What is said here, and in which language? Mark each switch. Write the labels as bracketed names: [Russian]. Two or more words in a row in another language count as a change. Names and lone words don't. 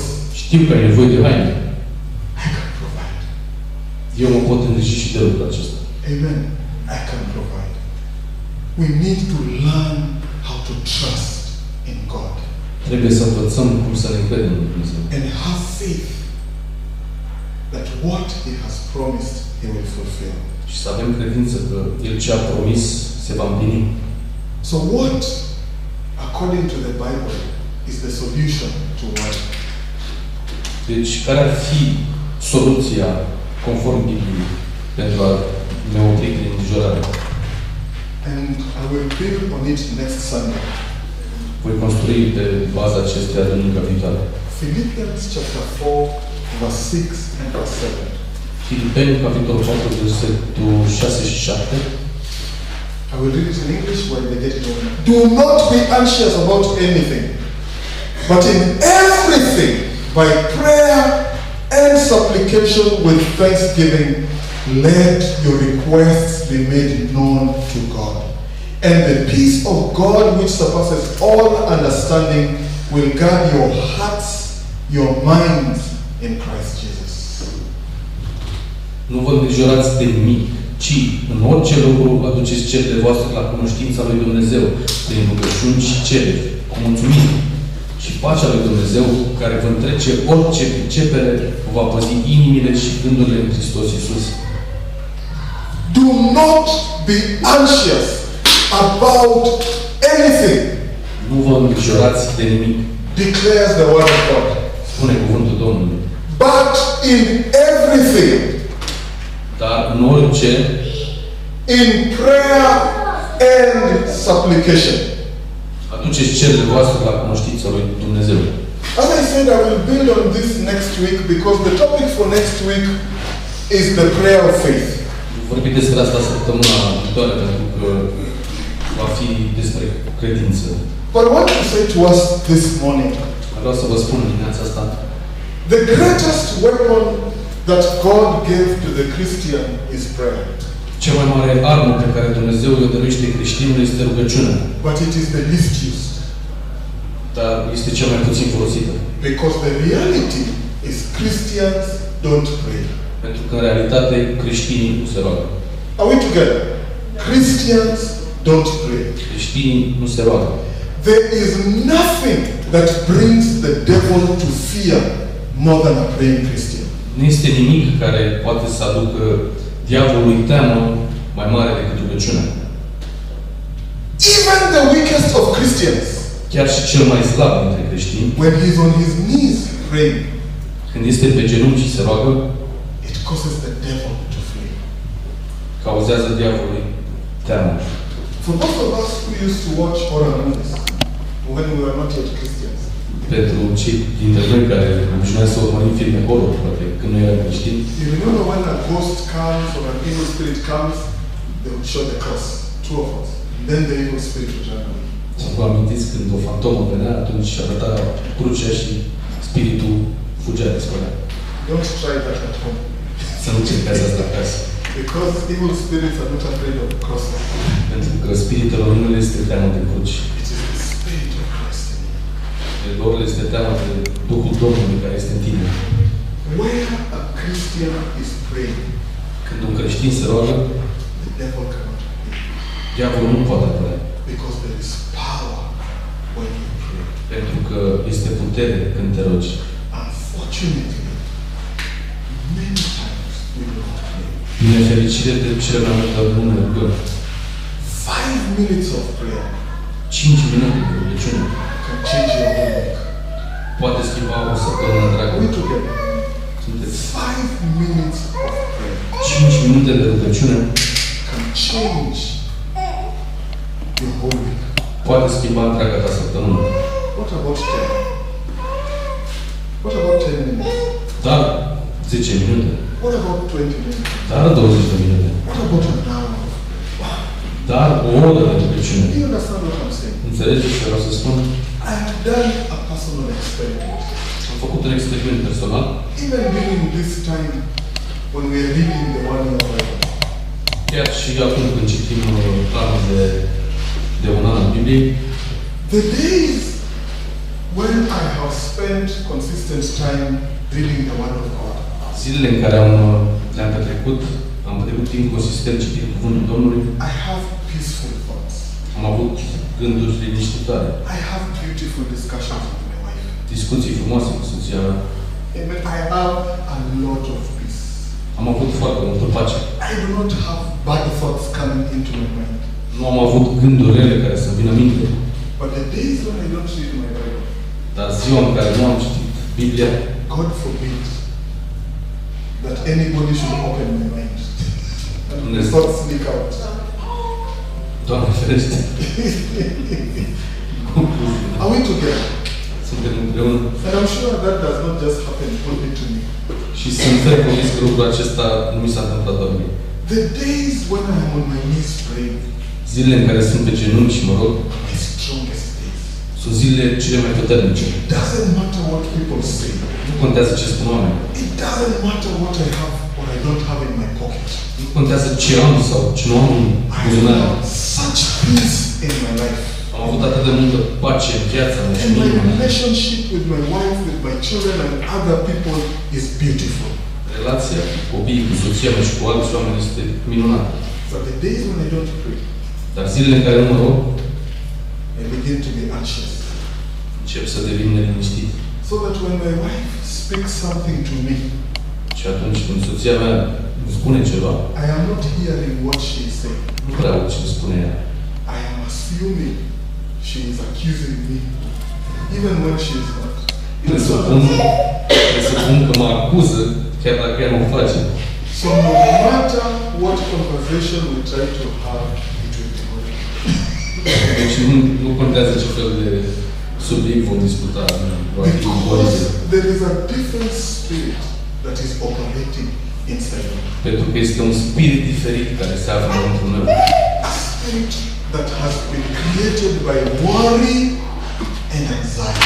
[Romanian] Știu că ai nevoie de haine. [English] I can provide. [Romanian] Eu mă pot îngriji și de lucrul acesta. [English] Amen. I can provide. We need to learn how to trust in God [Romanian] Trebuie să învățăm cum să ne credem în Dumnezeu. [English] and have faith that what He has promised He will fulfill. [Romanian] Și să avem credință că El ce a promis se va împlini. [English] So what, according to the Bible, is the solution to worry? [Romanian] Deci, care ar fi soluția conform Bibliei pentru a ne opri din îngrijorare? [English] And I will build on it next Sunday. [Romanian] Voi construi pe baza acesteia duminica viitoare. [English] Philippians chapter 4, verse 6 and verse 7. [Romanian] Filipeni, capitolul 4, versetul 6 și 7. [English] I will read it in English while they get it on. Do not be anxious about anything, but in everything, by prayer and supplication with thanksgiving, let your requests be made known to God. And the peace of God, which surpasses all understanding, will guard your hearts, your minds in Christ Jesus. [Romanian] Nu vă îngrijorați de nimic, ci în orice lucru aduceți cererile voastre la cunoștința lui Dumnezeu, prin rugăciuni și cereri, cu mulțumire. Și pacea lui Dumnezeu, care vă întrece orice pricepere, vă va păzi inimile și gândurile în Hristos Iisus. [English] Do not be anxious about anything, [Romanian] Nu vă îngrijorați de nimic, [English] declares the word of God. [Romanian] spune cuvântul Domnului. [English] But in everything, [Romanian] Dar în orice, [English] in prayer and supplication. [Romanian] aduceți cererile voastre la cunoștința lui Dumnezeu. [English] As I said, I will build on this next week because the topic for next week is the prayer of faith. [Romanian] Vorbim despre asta săptămâna viitoare, pentru că va fi despre credință. [English] But I want to say to us this morning, [Romanian] Vreau să vă spun dimineața asta, [English] the greatest weapon that God gave to the Christian is prayer. [Romanian] cea mai mare armă pe care Dumnezeu o dăruiește creștinului este rugăciunea. [English] But it is the least used. [Romanian] Dar este cea mai puțin folosită. [English] Because the reality is Christians don't pray. [Romanian] Pentru că în realitate creștinii nu se roagă. [English] Are we together? Christians don't pray. [Romanian] Creștinii nu se roagă. [English] There is nothing that brings the devil to fear more than a praying Christian. [Romanian] Nu este nimic care poate să aducă diavolului teamă mai mare decât rugăciunea. [English] Even the weakest of Christians, [Romanian] Chiar și cel mai slab dintre creștini, [English] when he's on his knees praying, [Romanian] când este pe genunchi și se roagă, [English] it causes the devil to flee. [Romanian] cauzează diavolului teamă. [English] For those of us who used to watch horror movies when we were not yet Christians, [Romanian] Pentru cei dintre noi care obișnuiesc să urmărim filme horror, poate când nu eram creștini, [English] you remember when a ghost comes or an evil spirit comes, they would show the cross, two of us. Then the evil spirit would run away. [Romanian] vă amintiți când o fantomă venea, atunci arăta crucea și spiritul fugea, dispărea. [English] Don't try that at home. [Romanian] Să nu încercați asta acasă. [English] Because evil spirits are not afraid of crosses. [Romanian] Pentru că spiritul lor nu le este teamă de cruci. [English] It is the spirit of Christ in you. [Romanian] De lor le este teamă de Duhul Domnului care este în tine. [English] Where a Christian is praying, [Romanian] Când un creștin se roagă, [English] the devil cannot be. [Romanian] diavolul nu poate apărea. [English] Because there is power when you pray. [Romanian] Pentru că este putere când te rogi. [English] Unfortunately, many times we do not pray. [Romanian] Din nefericire, de cele mai multe ori nu ne rugăm. [English] 5 minutes of prayer [Romanian] 5 minute de rugăciune [English] can change your whole week. [Romanian] poate schimba o săptămână întreagă. [English] Are we together? [Romanian] Sunteți [English] 5 minutes of prayer [Romanian] 5 minute de rugăciune [English] can change your whole week. [Romanian] poate schimba întreaga ta săptămână. [English] What about 10? What about 10 minutes? [Romanian] Dar 10 minute, [English] What about 20 minutes? [Romanian] dar 20 de minute, [English] What about an hour? [Romanian] dar o oră de rugăciune. [English] Do you understand what I'm saying? [Romanian] Înțelegeți ce vreau să spun? [English] I I have done a personal experiment. [Romanian] Am făcut un experiment personal. [English] Even during this time when we are reading the 1 year Bible, [Romanian] Chiar și acum când citim planul de un an al Bibliei, [English] the days when I have spent consistent time reading the Word of God, [Romanian] zilele în care le-am petrecut, am petrecut timp consistent citind Cuvântul Domnului, [English] I have peaceful thoughts. [Romanian] am avut gânduri liniștitoare, [English] I have beautiful discussions with my wife. [Romanian] discuții frumoase cu soția mea, [English] Amen. I have a lot of peace. [Romanian] am avut foarte multă pace. [English] I do not have bad thoughts coming into my mind. [Romanian] Nu am avut gânduri rele care să vină minte, [English] But the days when I don't read my Bible, [Romanian] dar ziua în care nu am citit Biblia, [English] God forbid that anybody should open my mind. And the thoughts sneak out. [Romanian] Doamne ferește, [English] Are we together? [Romanian] suntem împreună. [English] And I'm sure that does not just happen only to me. [Romanian] Și sunt ferm convins că lucrul acesta nu mi s-a întâmplat doar mie. [English] The days when I am on my knees praying, [Romanian] Zilele în care sunt pe genunchi și mă rog, [English] my strongest days. [Romanian] sunt zilele cele mai puternice. [English] It doesn't matter what people say. [Romanian] Nu contează ce spun oamenii. [English] It doesn't matter what I have or I don't have in my pocket. [Romanian] Nu contează ce am sau ce nu am în [English] I [Romanian] buzunar. [English] have such peace in my life. [Romanian] Am avut atât de multă pace în viața mea și [English] And [Romanian] în [English] my [Romanian] inima mea. [English] relationship with my wife, with my children and other people is beautiful. [Romanian] Relația cu copiii, cu soția mea și cu alți oameni este minunată. [English] But the days when I don't pray, [Romanian] Dar zilele în care nu mă rog, [English] I begin to be anxious. [Romanian] încep să devin neliniștit. [English] So that when my wife speaks something to me, [Romanian] Și atunci când soția mea îmi spune ceva, [English] I am not hearing what she is saying. [Romanian] nu prea aud ce îmi spune ea. [English] I am assuming she is accusing me, even when she is not. [Romanian] Presupun că mă acuză, chiar dacă ea nu o face. [English] So no matter what conversation we try to have, it will be good. [Romanian] Deci nu contează ce fel de subiect vom discuta. Va fi [English] Because [Romanian] oribil. [English] there is a different spirit that is operating inside me. [Romanian] Pentru că este un spirit diferit care se află într-un meu. [English] A spirit that has been created by worry and anxiety.